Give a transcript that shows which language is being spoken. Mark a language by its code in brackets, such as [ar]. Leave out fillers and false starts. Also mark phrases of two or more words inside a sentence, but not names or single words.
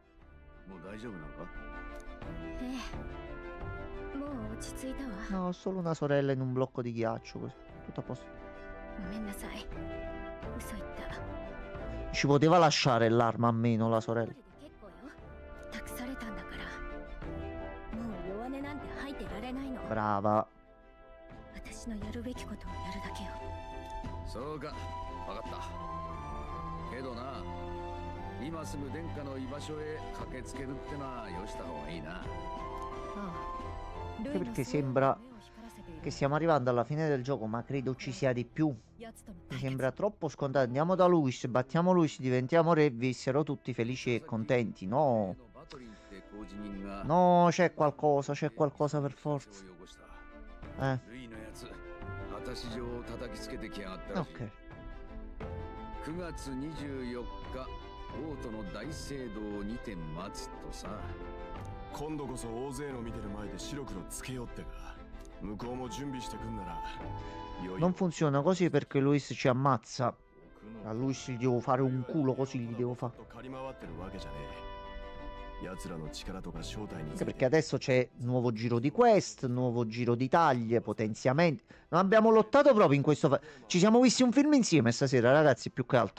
[it] No, ho solo una sorella in un blocco di ghiaccio, così. Tutto a posto. Ci poteva lasciare l'arma a meno la sorella. Brava. [ja] そうか、わかったけどな、今すぐ殿下の居場所へ駆けつけるってのはよした方がいいな。 [it] Anche perché sembra che stiamo arrivando alla fine del gioco, ma credo ci sia di più. Mi sembra troppo scontato. Andiamo da Luis, battiamo Luis, diventiamo re, vissero tutti felici e contenti. No. No, c'è qualcosa per forza. Ok. [ja] 9月24日、王都の大聖堂にて待つとさ。今度こそ大勢の見てる前で白黒つけようってか。向こうも準備してくんなら。 [it] Non funziona così perché Luis ci ammazza. A Luis gli devo fare un culo così, gli devo fare. Anche perché adesso c'è nuovo giro di quest, nuovo giro di taglie, potenziamenti. Non abbiamo lottato proprio in questo. Ci siamo visti un film insieme stasera, ragazzi, più che altro.